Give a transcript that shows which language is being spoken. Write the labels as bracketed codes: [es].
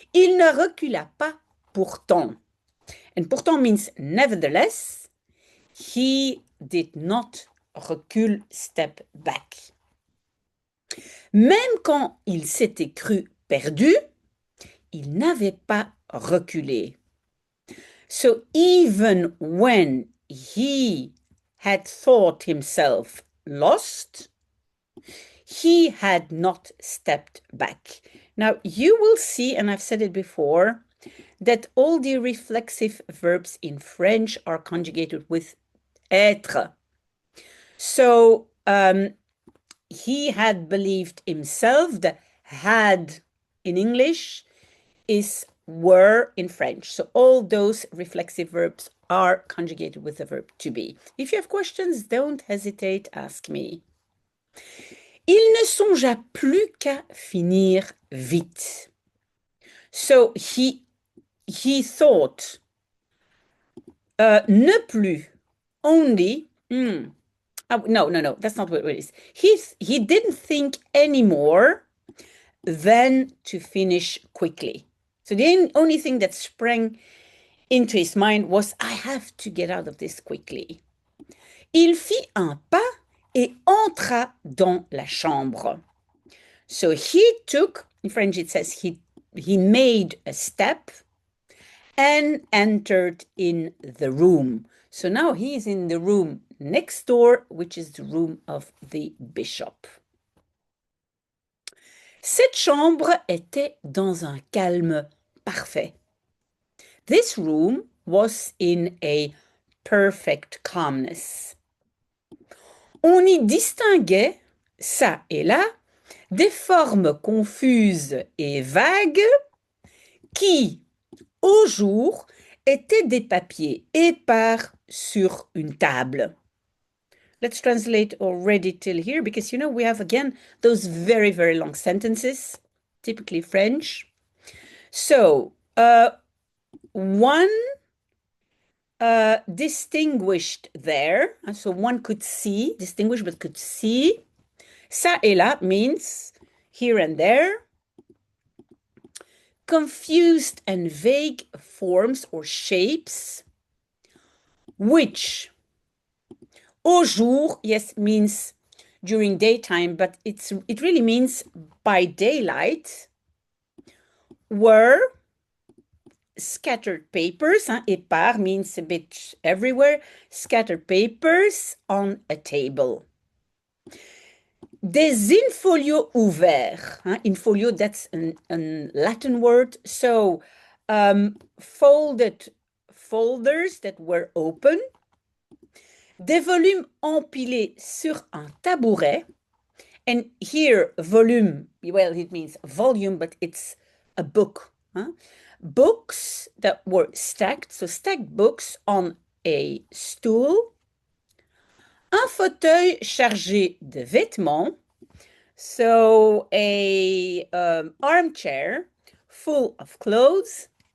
[fr] Il ne recula pas pourtant. [en] And pourtant means nevertheless. He did not recule, step back. [fr] Même quand il s'était cru perdu, il n'avait pas reculé. [en] So even when he had thought himself lost, he had not stepped back. Now, you will see, and I've said it before, that all the reflexive verbs in French are conjugated with être. So, he had believed himself. The had in English is were in French. So all those reflexive verbs are conjugated with the verb to be. If you have questions, don't hesitate, ask me. [fr] Il ne songea plus qu'à finir vite. [en] So he thought, ne plus, only, no, that's not what it is. He didn't think anymore than to finish quickly. So the only thing that sprang into his mind was, I have to get out of this quickly. [fr] Il fit un pas et entra dans la chambre. [en] So he took, in French it says he made a step and entered in the room. So now he is in the room next door, which is the room of the bishop. [fr] Cette chambre était dans un calme parfait. [en] This room was in a perfect calmness. [fr] On y distinguait, ça et là, des formes confuses et vagues qui, au jour, étaient des papiers épars sur une table. [en] Let's translate already till here, because, you know, we have, again, those very, very long sentences, typically French. So, one distinguished there, so one could see, distinguished but could see. Ça et là means here and there. Confused and vague forms or shapes, which au jour, yes, means during daytime, but it really means by daylight, were scattered papers. Épars means a bit everywhere. Scattered papers on a table. [fr] Des in-folio ouverts. [en] In-folio, that's a Latin word. So folded folders that were open. [fr] Des volumes empilés sur un tabouret. [en] And here, volume, well, it means volume, but it's a book. Books that were stacked, so stacked books on a stool. [fr] Un fauteuil chargé de vêtements, [en] so a armchair full of clothes.